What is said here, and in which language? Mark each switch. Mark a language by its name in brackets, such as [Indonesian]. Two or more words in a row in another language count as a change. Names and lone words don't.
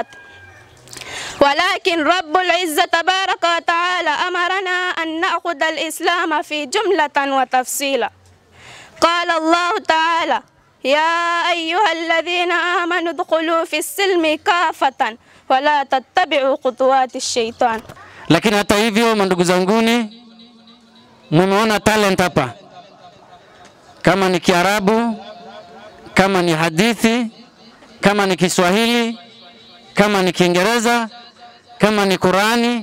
[Arabic] ولكن رب العزة تبارك وتعالى أمرنا أن نأخذ الإسلام في جملة وتفصيلا. قال الله تعالى: يا أيها الذين آمنوا ادخلوا في السلم كافة ولا تتبعوا خطوات الشيطان. [Swahili] Lakini hata hivyo, mandugu zanguni, mmeona talent hapa, kama ni Kiarabu, kama ni hadithi, kama ni Kiswahili, kama ni Kiingereza, kama ni Qurani.